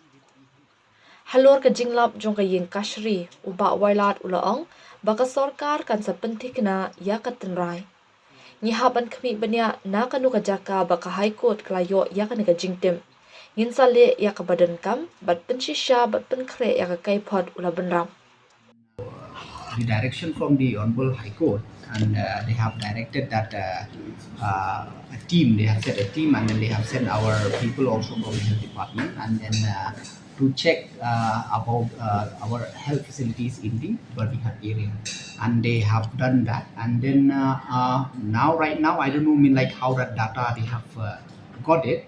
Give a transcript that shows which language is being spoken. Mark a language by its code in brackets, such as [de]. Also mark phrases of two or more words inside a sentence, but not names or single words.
[kha] Halor ka jinglap jong ka Iingkashari uba Wailad ulaong baka sorkar kan sa pentikna ya ka tenrai. Ngihaban kami banya na kanu ka jaka baka High Court kalayo ya ka naga jingtim. Nginsa le ya ka badankam bat pensisha bat penkre ya ka kaipod ula benram. [en] The direction from the Honorable High Court, and they have directed that a team, they have set a team, and then they have sent our people also from the health department, and then to check about our health facilities in the Byrnihat area, and they have done that, and then now right now I don't know like how that data they have got it.